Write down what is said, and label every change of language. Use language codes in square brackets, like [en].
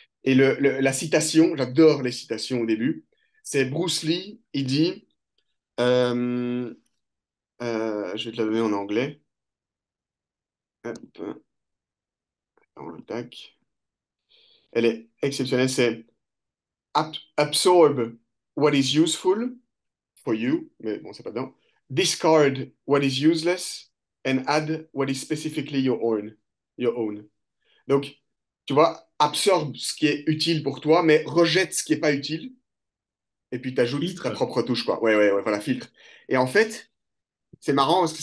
[fr] Et la citation, j'adore les citations au début, c'est Bruce Lee, il dit, euh, je vais te la donner en anglais. Hop, tac. Elle est exceptionnelle, c'est [en] absorb what is useful for you, [fr] mais bon, c'est pas dedans. [en] Discard what is useless and add what is specifically your own. Your own. [fr] Donc, tu vois, absorbe ce qui est utile pour toi, mais rejette ce qui est pas utile, et puis t'ajoutes ta Filtre? propre touche, quoi. Ouais, ouais, ouais, voilà, filtre. Et en fait, c'est marrant parce que